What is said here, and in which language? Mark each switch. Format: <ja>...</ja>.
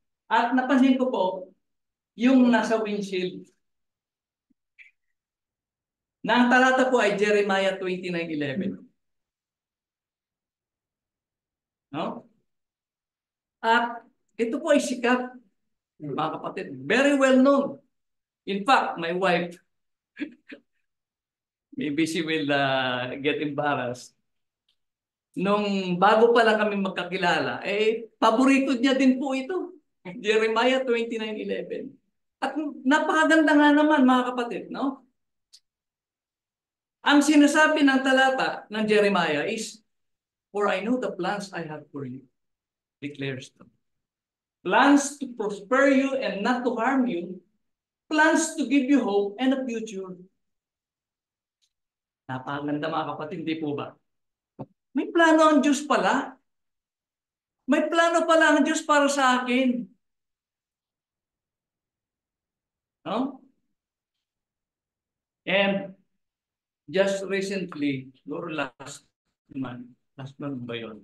<tl>At napansin ko po, yung nasa windshield, na ang talata po ay Jeremiah 29:11. No? At ito po ay sikat, mga kapatid.</tl> <en>Very well known. In fact, my wife, maybe she will get embarrassed.</en> <tl>Nung bago pa lang kami magkakilala, paborito niya din po ito. Jeremiah 29:11. At napakaganda nga naman, mga kapatid, no? Ang sinasabi ng talata ng</tl> <en>Jeremiah is, "For I know the plans I have for you," declares God. Plans to prosper you and not to harm you. Plans to give you hope and a future.</en> <tl>Napakaganda mga kapatid, hindi po ba? May plano ang Diyos pala. May plano pala ang Diyos para sa akin. No?</tl> <en>And just recently, or last month</en> <tl>ba yun?</tl>